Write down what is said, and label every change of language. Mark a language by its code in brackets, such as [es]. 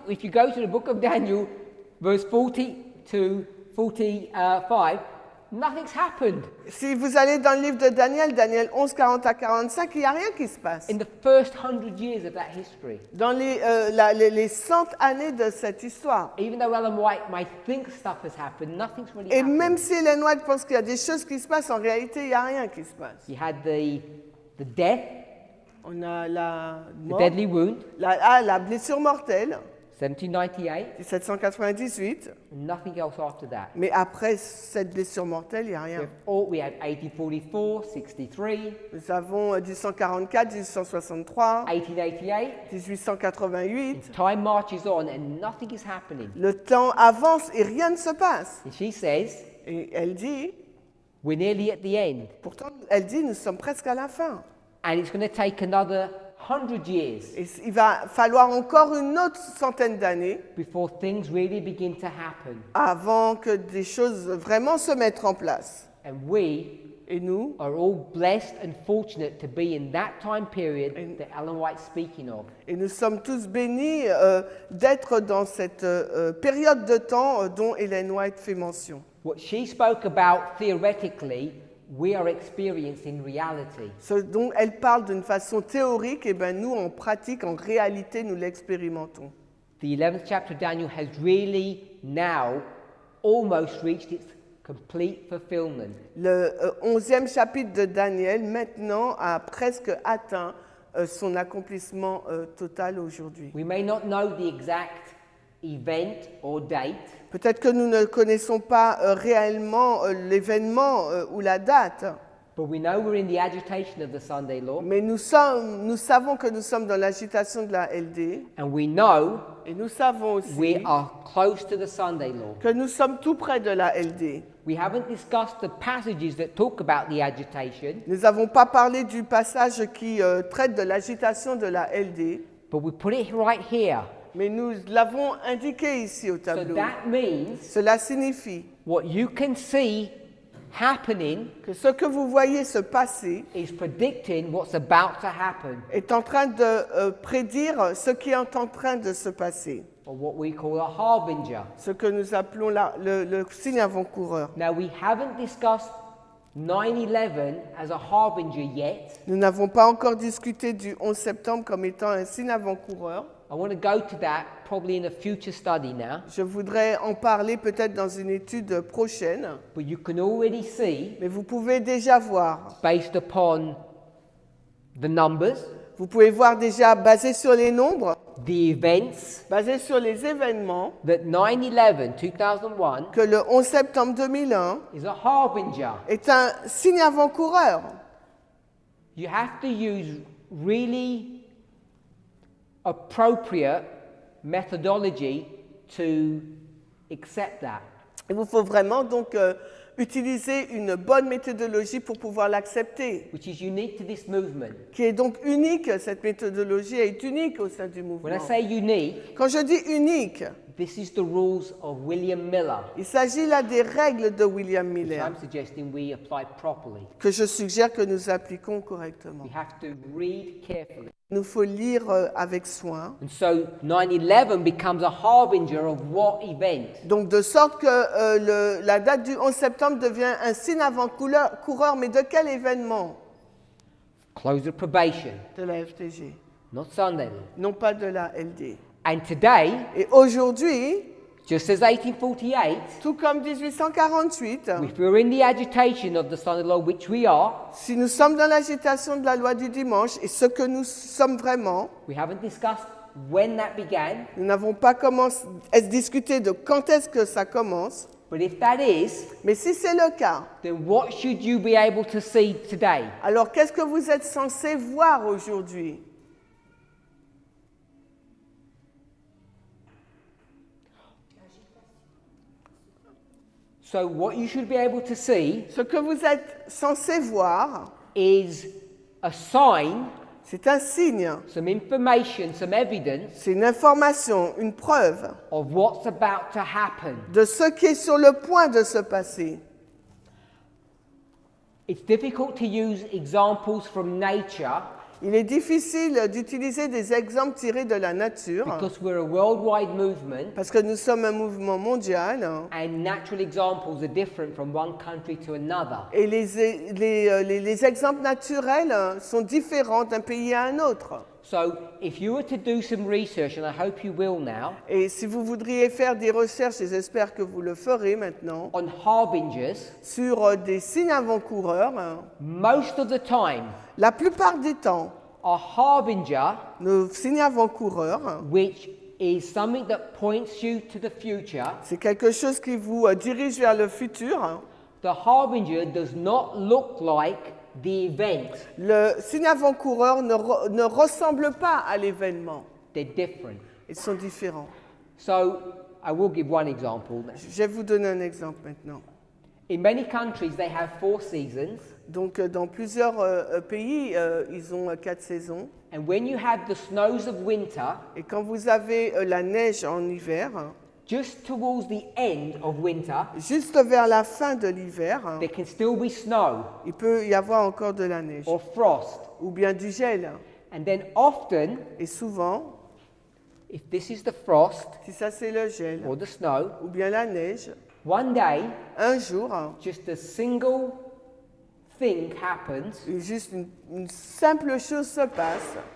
[en] If you go to the book of Daniel, verse 40 to 45, nothing's happened. [fr] Si vous allez dans le livre de Daniel, Daniel 11, 40 à 45, il n'y a rien qui se passe. [en] In the first 100 years of that history, [fr] Dans les 100 années de cette histoire. [en] even though Ellen White might think stuff has happened, nothing's really [fr] Et [en] happened. [fr] même si Ellen White pense qu'il y a des choses qui se passent, en réalité, il n'y a rien qui se passe. [en] You had the death, [fr] On a la [en] the [fr] mort, [en] deadly wound, [fr] la blessure mortelle, [en] 1798, [fr] 1798, [en] and nothing else after that. [fr] mais après cette blessure mortelle, il n'y a rien. [en] We had 1844, 63, [fr] Nous avons 1844, 1863, [en] 1888. [fr] 1888. [en] Time marches on and nothing is happening. [fr] Le temps avance et rien ne se passe. [en] And she says, [fr] Et elle dit, [en] we're nearly at the end. [fr] pourtant, elle dit, nous sommes presque à la fin. [en] And it's going to take another 100 years [fr] Et il va falloir encore une autre centaine d'années [en] before things really begin to happen. [fr] avant que des choses vraiment se mettent en place. [en] And we [fr] Et nous, [en] are all blessed and fortunate to be in that time period that Ellen White's speaking of. [fr] et nous sommes tous bénis d'être dans cette période de temps dont Ellen White fait mention. [en] What she spoke about theoretically, we are experiencing reality. [fr] Ce dont elle parle d'une façon théorique, et ben nous, en pratique, en réalité, nous l'expérimentons. [en] The 11th chapter of Daniel has really now almost reached its complete fulfillment. [fr] Le 11e chapitre de Daniel, maintenant, a presque atteint son accomplissement total aujourd'hui. [en] We may not know the exact event or date, [fr] Peut-être que nous ne connaissons pas réellement l'événement ou la date, [en] but we know we're in the agitation of the Sunday law, [fr] mais nous savons que nous sommes dans l'agitation de la LD, [en] and we know [fr] et nous savons aussi [en] we are close to the Sunday law. [fr] que nous sommes tout près de la LD. [en] We haven't discussed the passages that talk about the agitation, [fr] Nous n'avons pas parlé du passage qui traite de l'agitation de la LD, [en] but we put it right here. [fr] mais nous l'avons indiqué ici au [en] So [fr] tableau. [en] that means [fr] Cela signifie [en] what you can see happening [fr] que ce que vous voyez se passer [en] is predicting what's about to happen, [fr] est en train de prédire ce qui est en train de se passer, [en] or what we call a harbinger. [fr] ce que nous appelons le signe avant-coureur. [en] Now, we haven't discussed 9/11 as a harbinger yet. [fr] Nous n'avons pas encore discuté du 11 septembre comme étant un signe avant-coureur. [en] I want to go to that probably in a future study now, [fr] Je voudrais en parler peut-être dans une étude prochaine, [en] but you can already see, [fr] mais vous pouvez déjà voir. [en] based upon the numbers, [fr] Vous pouvez voir déjà, basé sur les nombres, [en] the events, [fr] basé sur les événements, [en] that 9/11 2001 [fr] que le 11 septembre 2001 [en] is a harbinger. [fr] est un signe avant-coureur. [en] You have to use really appropriate methodology to accept that. [fr] Il vous faut vraiment donc utiliser une bonne méthodologie pour pouvoir l'accepter, [en] Which is unique to this movement. [fr] qui est donc unique. Cette méthodologie est unique au sein du [en] When I [fr] mouvement. [en] say unique, [fr] Quand je dis unique, [en] This is the rules of William Miller, [fr] Il s'agit là des règles de William [en] which [fr] Miller [en] I'm suggesting we apply properly. [fr] que je suggère que nous appliquons correctement. [en] We have to read carefully. [fr] Il nous faut lire avec soin. [en] And so 9/11 becomes a harbinger of what event? [fr] Donc de sorte que la date du 11 septembre devient un signe avant-coureur, mais de quel événement? [en] Close of probation, [fr] De la FTG, [en] not Sunday. [fr] non pas de la LD. [en] And today, [fr] Et aujourd'hui, [en] just as 1848, [fr] tout comme 1848, [en] if we're in the agitation of the Sunday law, which we are, [fr] si nous sommes dans l'agitation de la loi du dimanche, et ce que nous sommes vraiment, [en] we haven't discussed when that began, [fr] nous n'avons pas commencé à discuter de quand est-ce que ça commence, [en] but if that is, [fr] mais si c'est le cas, [en] then what should you be able to see today? [fr] alors qu'est-ce que vous êtes censé voir aujourd'hui? [en] So what you should be able to see [fr] Ce que vous êtes censé voir, [en] is a sign, [fr] c'est un signe, [en] some information, some evidence [fr] c'est une information, une preuve [en] of what's about to happen. [fr] de ce qui est sur le point de se passer. [en] It's difficult to use examples from nature [fr] Il est difficile d'utiliser des exemples tirés de la nature [en] because we're a worldwide movement [fr] parce que nous sommes un mouvement mondial [en] and natural examples are different from one country to another. [fr] et les exemples naturels sont différents d'un pays à un autre. [en] So if you were to do some research, and I hope you will now, [fr] Et si vous voudriez faire des recherches, et j'espère que vous le ferez maintenant, [en] on harbingers, [fr] sur des signes avant-coureurs, [en] most of the time [fr] la plupart du temps, [en] a harbinger, [fr] nos signes avant-coureurs, [en] which is something that points you to the future, [fr] c'est quelque chose qui vous dirige vers le futur. [en] the harbinger does not look like the event. [fr] Le signe avant-coureur ne ressemble pas à l'événement. [en] They're different. [fr] Ils sont différents. [en] So I will give one example. [fr] Je vais vous donner un exemple maintenant. [en] In many countries, they have 4 seasons, [fr] Donc, dans plusieurs pays, ils ont 4 saisons. [en] and when you have the snows of winter, [fr] Et quand vous avez la neige en hiver, [en] just towards the end of winter, [fr] juste vers la fin de l'hiver, [en] there can still be snow [fr] il peut y avoir encore de la neige [en] or frost. [fr] ou bien du gel. [en] And then often, [fr] Et souvent, [en] if this is the frost [fr] si ça c'est le gel [en] or the snow, [fr] ou bien la neige, [en] one day, [fr] un jour, [en] just a single thing happens. [fr] juste une simple chose se passe.